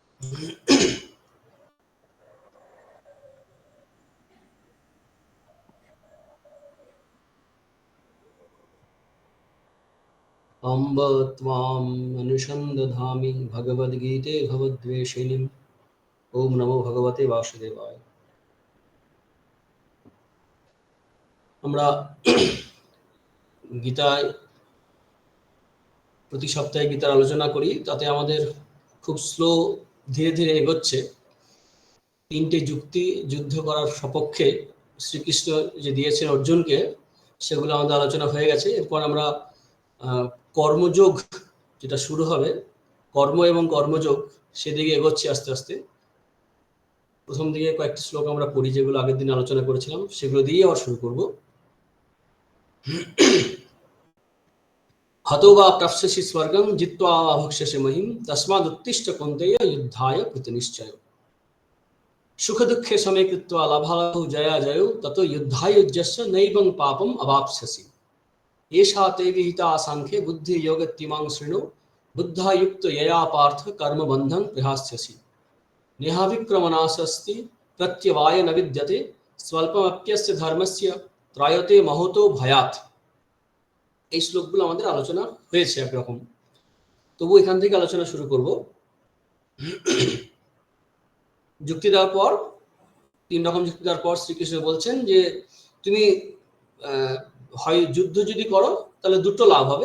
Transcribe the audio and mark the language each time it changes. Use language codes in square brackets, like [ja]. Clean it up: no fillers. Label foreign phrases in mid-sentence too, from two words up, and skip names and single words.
[sa] अम्ब त्वाम् अनुसन्दधामि भगवद्गीते भवद्वेषिणीम्। ओम नमो भगवते वासुदेवाय। [bn] আমরা গীতায় প্রতি সপ্তাহে গীতার আলোচনা করি, তাতে আমাদের খুব স্লো ধীরে ধীরে এগোচ্ছে। তিনটে যুক্তি যুদ্ধ করার সপক্ষে শ্রীকৃষ্ণ যে দিয়েছেন অর্জুনকে, সেগুলো আমাদের আলোচনা হয়ে গেছে। এরপর আমরা কর্মযোগ যেটা শুরু হবে, কর্ম এবং কর্মযোগ, সেদিকে এগোচ্ছি আস্তে আস্তে। প্রথম দিকে কয়েকটি শ্লোক আমরা পড়ি, যেগুলো আগের দিন আলোচনা করেছিলাম, সেগুলো দিয়ে আবার শুরু করব। [sa] हतो वा प्राप्स्यसि स्वर्गं जित्वा वा भक्ष्यसि महीं तस्मादुत्तिष्ठ कौन्तेय युद्धाय कृतनिश्चय। सुख दुःखे समे कृत्वा लाभालाभौ जया जयो ततो युद्धायुज्यस्य नैवं पापम् अवाप्स्यसि। एषा ते विहिता सांख्ये बुद्धि योगत्तिमां शृणु बुद्धा युक्त यया पार्थ कर्मबन्धं प्रहास्यसि। नेहाभिक्रमनाशस्ति प्रत्यवाय न विद्यते स्वल्पमप्यस्य धर्मस्य त्रायते महतो भयात्। [bn] এই শ্লোকগুলো আমাদের আলোচনা হয়েছে একরকম, তবু এখান থেকে আলোচনা শুরু করব। যুক্তি দেওয়ার পর, তিন রকম যুক্তি দেওয়ার পর শ্রীকৃষ্ণ বলছেন যে তুমি হয় যুদ্ধ যদি করো তাহলে দুটো লাভ হবে।